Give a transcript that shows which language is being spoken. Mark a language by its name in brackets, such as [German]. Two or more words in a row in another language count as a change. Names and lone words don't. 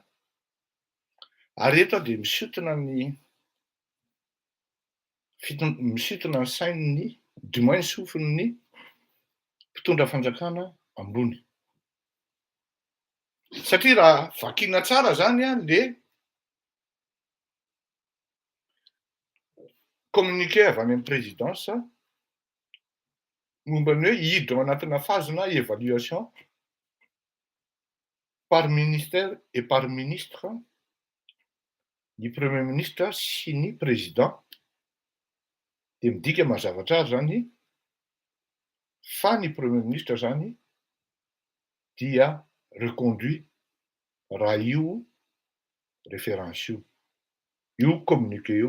[Malagasy] Ary eto dia misintona ny sain'ny du moins sofin'ny mpitondra fanjakana ambony. Satria raha vakiana tsara zany a le communiqué avy any amin'ny présidence momba ny hoe hiditra ao anatina phase-na évaluation [French] par ministère et par ministre [Malagasy] ny [French] premier ministre [Malagasy] sy ny président. Dia midika mazava tsara zany fa ny [French] premier ministre [Malagasy] zany dia reconduit raha io référence io communiqué io.